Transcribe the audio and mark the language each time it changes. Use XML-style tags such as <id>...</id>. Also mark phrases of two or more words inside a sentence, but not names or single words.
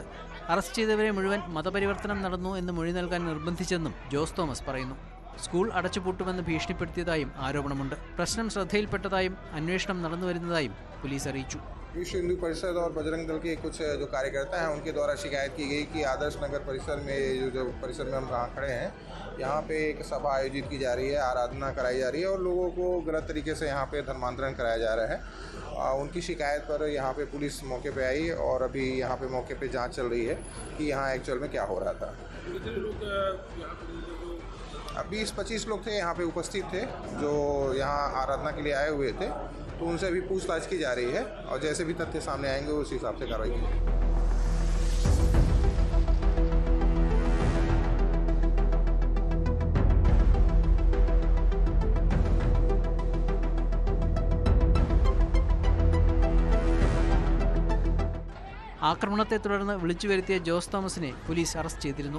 <ml>അറസ്റ്റ് ചെയ്തവരെ മുഴുവൻ മതപരിവർത്തനം നടന്നു എന്ന് മൊഴി നൽകാൻ നിർബന്ധിച്ചെന്നും ജോസ് തോമസ് പറയുന്നു. സ്കൂൾ അടച്ചുപൂട്ടുമെന്ന് ഭീഷണിപ്പെടുത്തിയതായും ആരോപണമുണ്ട്. പ്രശ്നം ശ്രദ്ധയിൽപ്പെട്ടതായും അന്വേഷണം നടന്നുവരുന്നതായും പോലീസ് അറിയിച്ചു.</ml> <hi>विश्व हिंदू परिषद और बजरंग दल के कुछ जो कार्यकर्ता हैं उनके द्वारा शिकायत की गई कि आदर्श नगर परिसर में जो परिसर में हम कहाँ खड़े हैं, यहाँ पे एक सभा आयोजित की जा रही है, आराधना कराई जा रही है और लोगों को गलत तरीके से यहाँ पे धर्मांतरण कराया जा रहा है। उनकी शिकायत पर यहाँ पे पुलिस मौके पे आई और अभी यहाँ पे मौके पे जांच चल रही है कि यहाँ एक्चुअल में क्या हो रहा था। 20-25 लोग थे यहाँ पे उपस्थित थे जो यहाँ आराधना के लिए आए हुए थे, तो उनसे अभी पूछताछ की जा रही है और जैसे भी तथ्य सामने आएंगे उस हिसाब से कार्रवाई की जाएगी।</hi> <ml>ആക്രമണത്തെ തുടർന്ന് വിളിച്ചു വരുത്തിയ ജോസ് തോമസിനെ പോലീസ് അറസ്റ്റ് ചെയ്തിരുന്നു.</ml>